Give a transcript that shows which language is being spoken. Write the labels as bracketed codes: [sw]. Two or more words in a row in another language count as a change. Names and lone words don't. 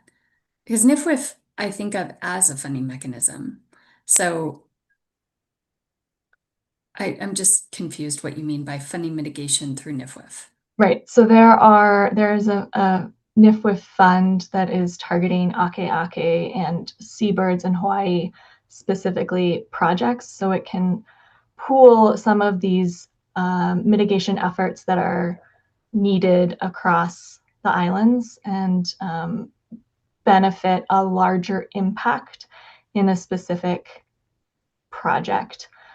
[en] Because NIFWIF, I think of as a funding mechanism. So I'm just confused what you mean by funding mitigation through NIFWIF. Right. So there is a NIFWIF fund that is targeting ʻAKEʻakē and seabirds in Hawaii, specifically projects. So it can pool some of these mitigation efforts that are needed across the islands and benefit a larger impact in a specific project.